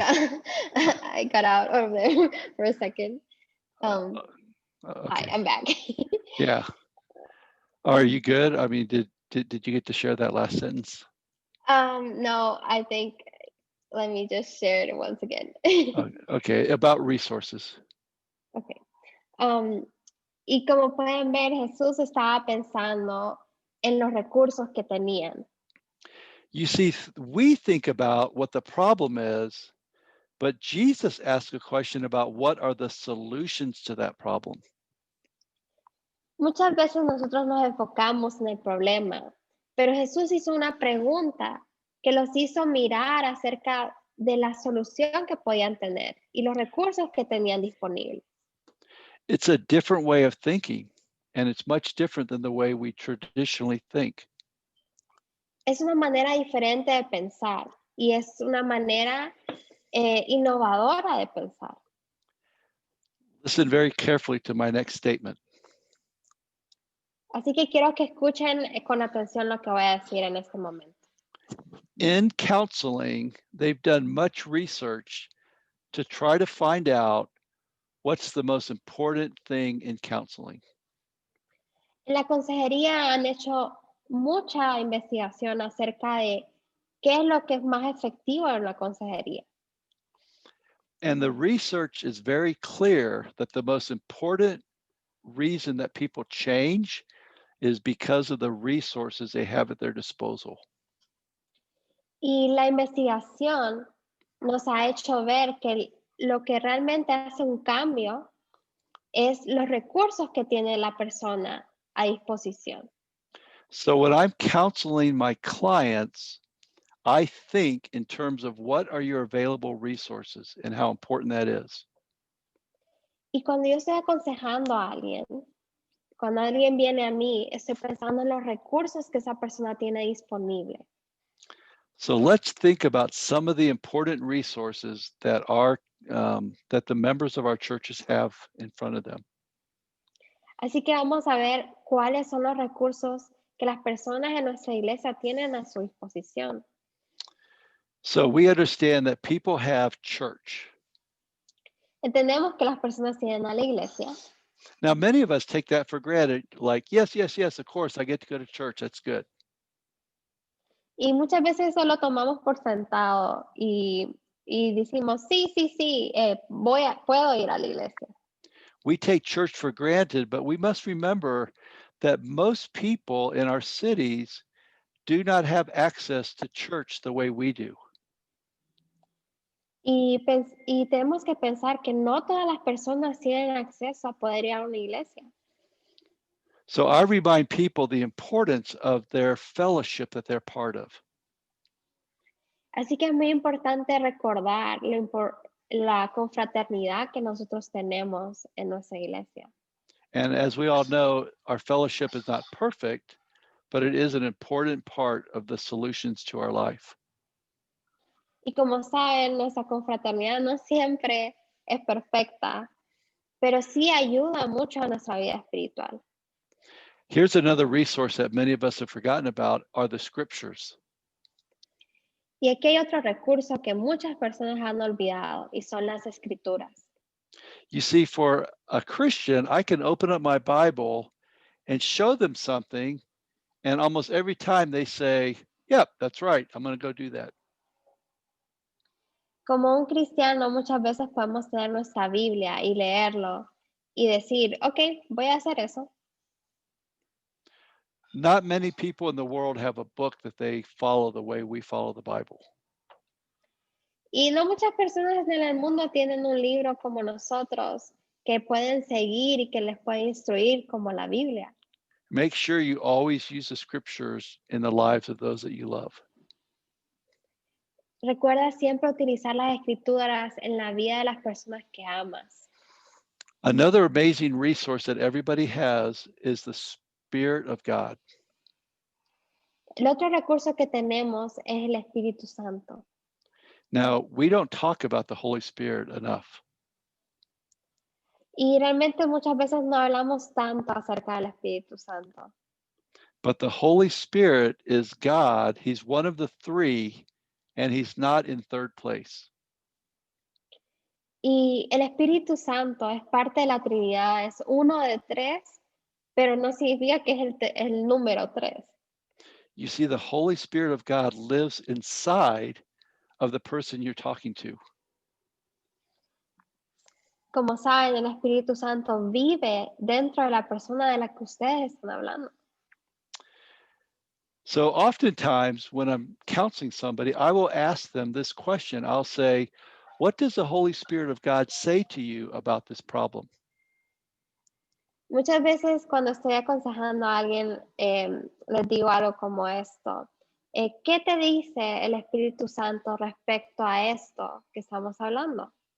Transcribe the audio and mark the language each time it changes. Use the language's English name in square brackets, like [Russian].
[English] I got out of there for a second. Hi, Okay. I'm back. Yeah. Are you good? I mean, did you get to share that last sentence? No, I think, let me just share it once again. Okay, about resources. Okay. [Spanish] Y como pueden ver, Jesús estaba pensando en los recursos que tenían. [English] You see, we think about what the problem is, but Jesus asked a question about what are the solutions to that problem. [Spanish] Muchas veces nosotros nos enfocamos en el problema, pero Jesús hizo una pregunta que los hizo mirar acerca de la solución que podían tener y los recursos que tenían disponibles. [English] It's a different way of thinking, and it's much different than the way we traditionally think. [Spanish] Es una manera diferente de pensar y es una manera innovadora de pensar. [English] Listen very carefully to my next statement. [Spanish] Así que quiero que escuchen con atención lo que voy a decir en este momento. [English] In counseling, they've done much research to try to find out what's the most important thing in counseling. [Spanish] En la consejería han hecho mucha investigación acerca de qué es lo que es más efectivo en la consejería. [English] And the research is very clear that the most important reason that people change is because of the resources they have at their disposal. [Spanish] Y la investigación nos ha hecho ver que lo que realmente hace un cambio es los recursos que tiene la persona a disposición. [English] So when I'm counseling my clients, I think in terms of what are your available resources and how important that is. [Spanish] Y cuando yo estoy aconsejando a alguien, cuando alguien viene a mí, estoy pensando en los recursos que esa persona tiene disponible. [English] So let's think about some of the important resources that that the members of our churches have in front of them. [Spanish] Así que vamos a ver cuáles son los recursos que las personas en nuestra iglesia tienen a su disposición. [English] So we understand that people have church. [Spanish] Entendemos que las personas tienen a la iglesia. [English] Now, many of us take that for granted, like, yes, of course, I get to go to church, that's good. [Spanish] Y muchas veces eso lo tomamos por sentado y decimos, sí, puedo ir a la iglesia. [English] We take church for granted, but we must remember that most people in our cities do not have access to church the way we do. [Spanish] Y tenemos que pensar que no todas las personas tienen acceso a poder ir a una iglesia. [English] So I remind people the importance of their fellowship that they're part of. [Spanish] Así que es muy importante recordar la confraternidad que nosotros tenemos en nuestra iglesia. [English] And as we all know, our fellowship is not perfect, but it is an important part of the solutions to our life. [Spanish] Y como saben, nuestra confraternidad no siempre es perfecta, pero sí ayuda mucho a nuestra vida espiritual. [English] Here's another resource that many of us have forgotten about are the scriptures. [Spanish] Y aquí hay otro recurso que muchas personas han olvidado y son las escrituras. [English] You see, for a Christian, I can open up my Bible and show them something, and almost every time they say, yep, that's right, I'm going to go do that. [Spanish] Como un cristiano, muchas veces podemos tener nuestra Biblia y leerlo y decir, ok, voy a hacer eso. [English] Not many people in the world have a book that they follow the way we follow the Bible. [Spanish] Y no muchas personas en el mundo tienen un libro como nosotros que pueden seguir y que les puede instruir como la Biblia. [English] Make sure you always use the scriptures in the lives of those that you love. [Spanish] Recuerda siempre utilizar las escrituras en la vida de las personas que amas. [English] Another amazing resource that everybody has is the Spirit of God. [Spanish] El otro recurso que tenemos es el Espíritu Santo. [English] Now, we don't talk about the Holy Spirit enough. [Spanish] Y realmente muchas veces no hablamos tanto acerca del Espíritu Santo. [English] But the Holy Spirit is God. He's one of the three, and he's not in third place. [Spanish] Y el Espíritu Santo es parte de la Trinidad, es uno de tres, pero no significa que es el número tres. [English] You see, the Holy Spirit of God lives inside of the person you're talking to. [Spanish] Como saben, el Espíritu Santo vive dentro de la persona de la que ustedes están hablando. [English] So oftentimes when I'm counseling somebody, I will ask them this question. I'll say, what does the Holy Spirit of God say to you about this problem? [Spanish] Muchas veces cuando estoy aconsejando a alguien, les digo algo como esto. ¿Qué te dice el Espíritu Santo respecto a esto que estamos hablando?